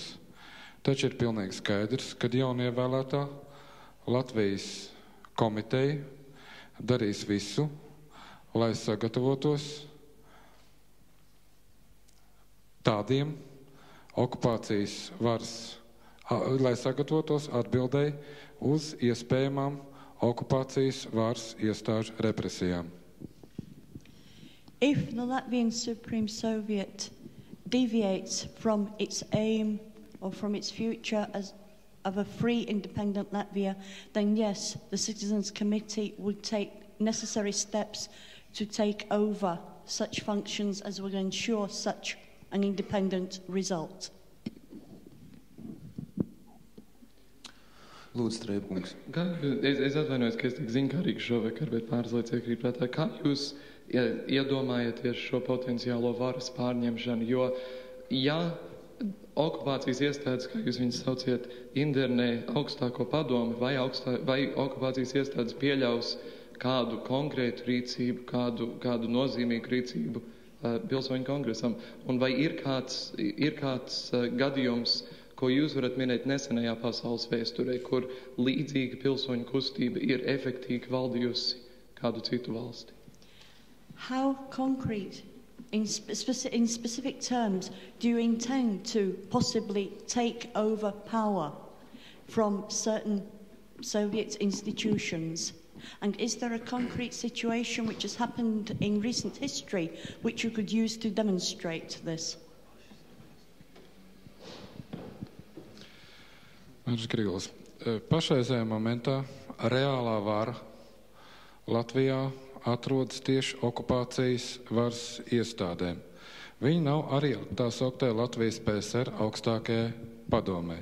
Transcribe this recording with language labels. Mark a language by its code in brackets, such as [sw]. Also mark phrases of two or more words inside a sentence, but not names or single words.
[lv] Taču ir pilnīgi skaidrs, ka jaunievēlētā Latvijas komiteja darīs visu, lai sagatavotos tādiem okupācijas varas, lai sagatavotos atbildēji uz iespējamām okupācijas varas iestāžu represijām. [en] If the Latvian Supreme Soviet deviates from its aim or from its future of a free, independent Latvia, then yes, the Citizens Committee would take necessary steps to take over such functions as would ensure such an independent result. [lv] Lūdzu, Strēpkungs. Es atvainojos, ka es tik ziņkārīgi šovakar, bet pāris lietas iekrīt prātā. Kā jūs iedomājaties šo potenciālo varas pārņemšanu? Jo, ja okupācijas iestādes, kā jūs viņus sauciet, internē augstāko padomi, vai okupācijas iestādes pieļaus kādu konkrētu rīcību, kādu nozīmīgu rīcību Pilsoņu kongresam? Un vai ir kāds gadījums, ko jūs varat minēt nesenajā pasaules vēsturē, kur līdzīga pilsoņu kustība ir efektīgi valdījusi kādu citu valsti? [en] How concrete, in specific terms, do you intend to possibly take over power? from certain Soviet institutions? And is there a concrete situation which has happened in recent history which you could use to demonstrate this? [lv] Pašreizējā momentā reālā vara Latvijā atrodas tieši okupācijas varas iestādēm. Viņi nav arī tā sauktē Latvijas PSR augstākajai padomei.